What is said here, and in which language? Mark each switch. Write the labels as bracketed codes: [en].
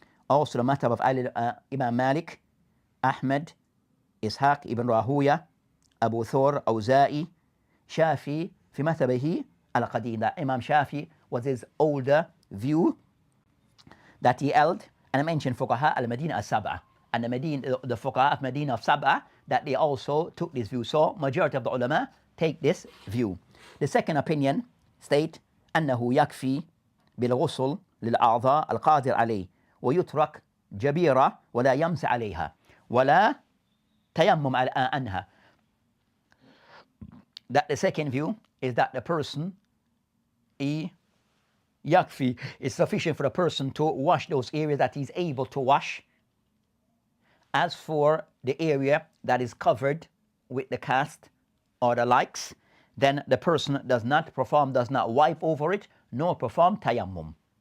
[en] Also, the madhab of Imam Malik, Ahmed, Ishaq ibn Rahuya, Abu Thur, Awza'i, Shafi, fi madhabihi al-Qadim. That Imam Shafi was his older view that he held. And I mentioned Fuqaha al-Madina al-Sab'a. And the Fuqaha of Medina of Sab'a, that they also took this view. So, majority of the ulama take this view. The second opinion state [ar] أنه يكفي بالغسل للأعضاء القادر عليه ويترك جبيرة ولا يمس عليها ولا تيمم عنها. [en] That the second view is that the person yakfi, it's sufficient for the person to wash those areas that he's able to wash. As for the area that is covered with the cast or the likes, then the person does not wipe over it, nor perform tayammum.